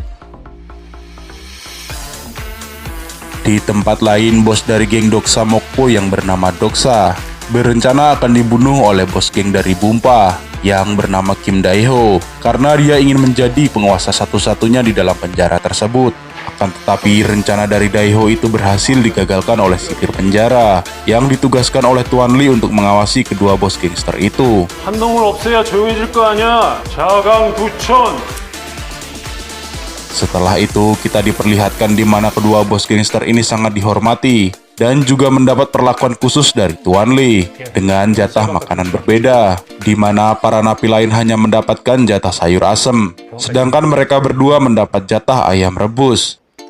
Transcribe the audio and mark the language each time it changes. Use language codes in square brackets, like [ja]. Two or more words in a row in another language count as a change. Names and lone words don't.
[id] Di tempat lain, bos dari geng Doksa Mokpo yang bernama Doksa berencana akan dibunuh oleh bos geng dari Bumpa yang bernama Kim Dae-ho karena dia ingin menjadi penguasa satu-satunya di dalam penjara tersebut. Akan tetapi rencana dari Dae-ho itu berhasil digagalkan oleh sipir penjara yang ditugaskan oleh Tuan Lee untuk mengawasi kedua bos gangster itu. [ko] 한 놈을 없애야 조용해질 거 아니야. 자강 두천. [id] Setelah itu, kita diperlihatkan di mana kedua bos gangster ini sangat dihormati dan juga mendapat perlakuan khusus dari Tuan Lee dengan jatah makanan berbeda, di mana para napi lain hanya mendapatkan jatah sayur asem, sedangkan mereka berdua mendapat jatah ayam rebus.